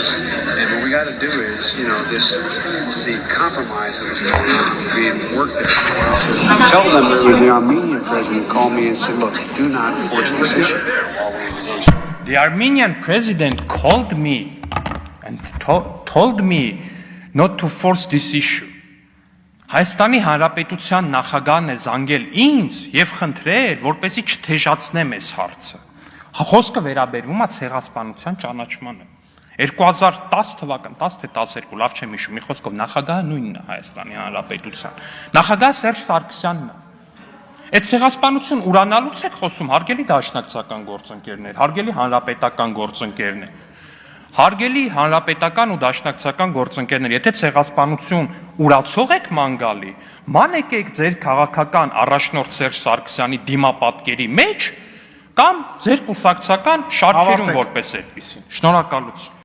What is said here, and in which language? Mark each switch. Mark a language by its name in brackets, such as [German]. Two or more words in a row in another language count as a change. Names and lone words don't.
[English] And what we got to do is, the compromise that was being worked at. Tell them that the Armenian president called me and said, look, do not force this issue. The Armenian president called me and told me not to force this issue. [Armenian] Հայաստանի Հանրապետության նախագահն է զանգել ինձ եւ խնդրել, որպեսզի չթեժացնեմ այս հարցը։ Խոսքը վերաբերվում է ցեղասպանության ճանաչմանը։ 2010 թվական, 10 թե 12, լավ չեմ հիշում, մի խոսքով նախագահը նույնն է Հայաստանի Հանրապետության։ Նախագահ Սերժ Սարգսյանն է։ Այդ ցեղասպանություն ուրանալուց եք խոսում, հարգելի դաշնակցական գործընկերներ, հարգելի հանրապետական գործընկերներ, հարգելի հանրապետական ու դաշնակցական գործընկերներ, եթե ցեղասպանություն ուրացող եք ման գալի, ման եկեք ձեր քաղաքական առաջնորդ Սերժ Սարգսյանի դիմապատկերի մեջ կամ ձեր կուսակցական շարքերում որպես այդպեսին։ Շնորհակալություն։